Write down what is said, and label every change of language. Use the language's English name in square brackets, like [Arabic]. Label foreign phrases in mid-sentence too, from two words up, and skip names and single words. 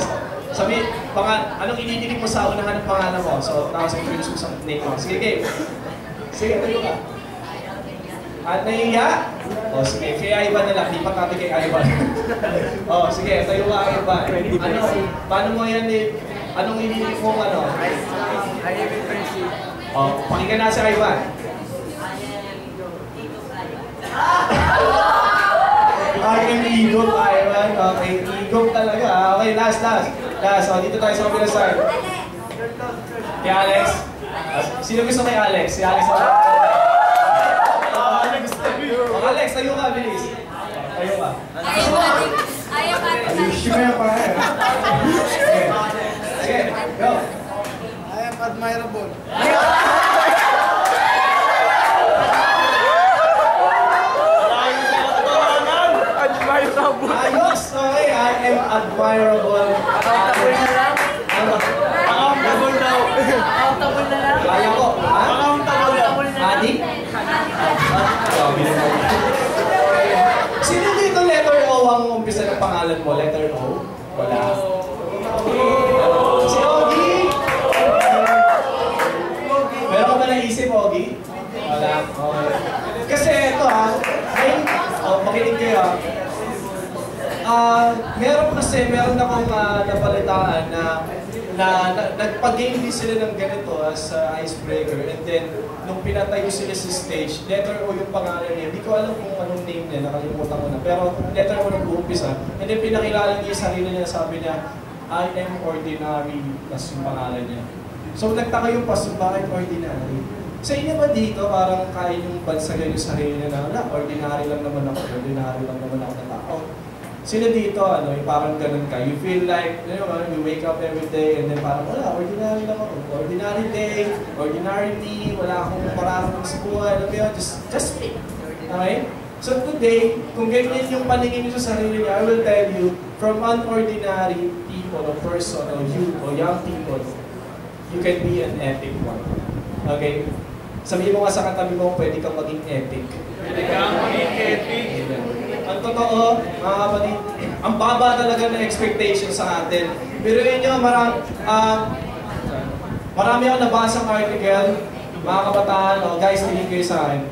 [Filipino] Sabi, anong inidinig mo sa unahan ng pangalan mo? So, tapos introduce mo sa name mo. Sige, game. Sige, tayo ka. At nahiya? O, sige. Kaya Ivan na lang. Lipat natin kay Ivan. O, sige. Tayo ka, Ivan. Paano mo yan anong inidinig mo ano? [English] I am in friendship. [Filipino] O, pakinggan na si Ivan. [English] I am Igor, Ivan. [Filipino] Okay, Igor talaga. Okay, last. O, dito tayo sa kabilang side. Kay Alex. Sino gusto kay Alex? Si Alex. Alex, tayo ka, bilis. Tayo ka. Ayusin mo yan pa eh. Sige, go. [English] I am admirable. [Filipino] Ayos! [English] Okay, I am admirable. [Filipino] Accountable na lang. Accountable daw. Accountable na lang. Kaya ko. Ha? Accountable na. Adi? Sino dito letter O ang umpisa ng pangalan mo? Letter O? Wala. Si Ogie? Meron ka ba naisip, Ogie? Wala. Okay. Kasi ito makinig kayo meron akong napalitaan na nagpag-game din sila ng ganito [English] as icebreaker, and then [Filipino] nung pinatayo sila sa stage, letter O yung pangalan niya. Hindi ko alam kung anong name niya, nakalimutan ko na. Pero letter O nag-uumpisa, [English] and then [Filipino] pinakilala niya yung sarili niya, sabi niya, [English] I am ordinary, [Filipino] tas yung pangalan niya. So nagtaka yung paso, bakit ordinary? Sa inyo ba dito, parang kaya yung bansagan yung sarili niya na, ordinary lang naman ako na tao. Sila dito, yung parang ganun ka. [English] You feel like, you wake up every day and then [Filipino] parang, wala, ordinary lang ako. [English] Ordinary day, ordinary me, [Filipino] wala akong mararamang sa buhay, alam mo yun, [English] just me. Okay? So today, [Filipino] kung ganyan yung paningin niyo sa sarili niya, [English] I will tell you, from unordinary people, or person, or youth, or young people, you can be an epic one. Okay? [Filipino] Sabihin mo nga sa katabi mo, pwede kang maging epic. Pwede kang maging epic. Ang totoo, mga kapatid, ang baba talaga ng expectation sa atin. Pero yun marami akong nabasang article, mga kabataan, guys, tingin kayo sa akin.